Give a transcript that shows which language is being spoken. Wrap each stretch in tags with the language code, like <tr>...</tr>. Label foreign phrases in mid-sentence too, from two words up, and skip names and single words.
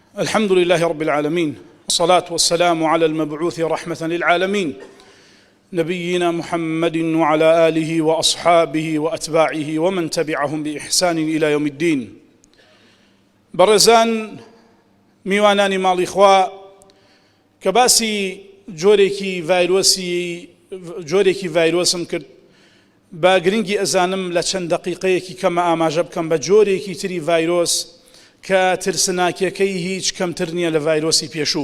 <ar>الحمد لله رب العالمين، والصلاة والسلام على المبعوث رحمة للعالمين نبينا محمد وعلى آله وأصحابه وأتباعه ومن تبعهم بإحسان إلى يوم الدين.</ar> <ckb>بەڕێزان میوانانی ماڵی خوا کە باسی جۆرێکی ڤایرۆسم کرد، با گرنگی ئەزانم لە چەند دەقیقەیەکی کەمە ئاماژە بکەم بە جۆرێکی تری ڤایرۆس کە ترسناکیەکەی هیچ کەمتر نییە لە ڤایرۆسی پێشوو.</ckb>